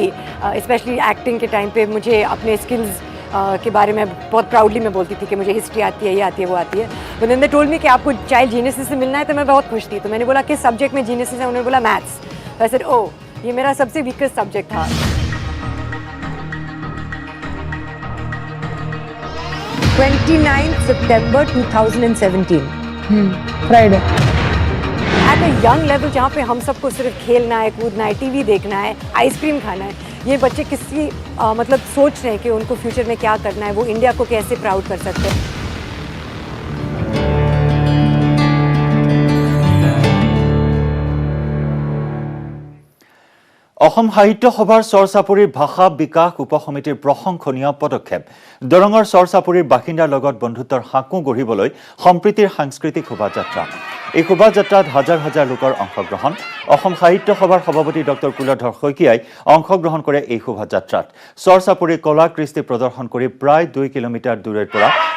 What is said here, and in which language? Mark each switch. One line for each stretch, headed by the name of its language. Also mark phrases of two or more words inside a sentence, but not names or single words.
Hindi: स्पेशली एक्टिंग के टाइम पे मुझे अपने स्किल्स के बारे में बहुत प्राउडली मैं बोलती थी कि मुझे हिस्ट्री आती है ये आती है वो आती है
English: but then they told me
Hindi: कि आपको
English: child genius
Hindi: से मिलना है तो मैं बहुत खुश थी तो मैंने बोला किस सब्जेक्ट में जीनियस है उन्होंने बोला मैथ्स तो
English: I said oh
Hindi: ये मेरा सबसे वीकेस्ट सब्जेक्ट था 29 September 2017 फ्राइडे
English: at a young level
Hindi: जहाँ पे हम सबको सिर्फ खेलना है कूदना है टीवी देखना है आइसक्रीम खाना है ये बच्चे किसी मतलब सोच रहे हैं कि उनको फ्यूचर में क्या करना है वो इंडिया को कैसे प्राउड कर सकते हैं
Assamese: অসম সাহিত্য সভাৰ চৰচাপুৰীৰ ভাষা বিকাশ উপসমিতিৰ প্ৰশংসনীয় পদক্ষেপ দৰঙৰ চৰচাপুৰীৰ বাসিন্দাৰ লগত বন্ধুত্বৰ সাঁকো গঢ়িবলৈ সম্প্ৰীতিৰ সাংস্কৃতিক শোভাযাত্ৰা এই শোভাযাত্ৰাত হাজাৰ হাজাৰ লোকৰ অংশগ্ৰহণ অসম সাহিত্য সভাৰ সভাপতি ডক্টৰ কুলধৰ শইকীয়াই অংশগ্ৰহণ কৰে এই শোভাযাত্ৰাত চৰচাপুৰীৰ কলা কৃষ্টি প্ৰদৰ্শন কৰি প্ৰায় 2 কিলোমিটাৰ দূৰৰ পৰা